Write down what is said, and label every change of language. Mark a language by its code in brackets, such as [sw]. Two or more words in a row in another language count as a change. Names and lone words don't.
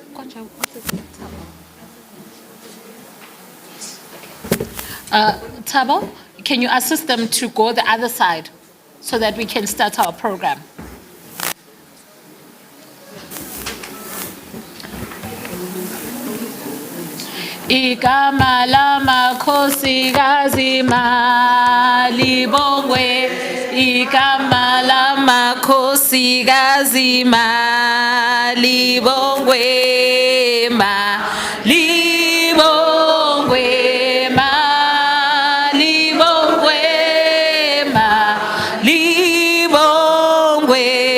[en] Tabo, can you assist them to go the other side so that we can start our program? [zu] igama lamakhosikazi malibongwe, igama lamakhosikazi malibongwe, malibongwe, malibongwe, malibongwe,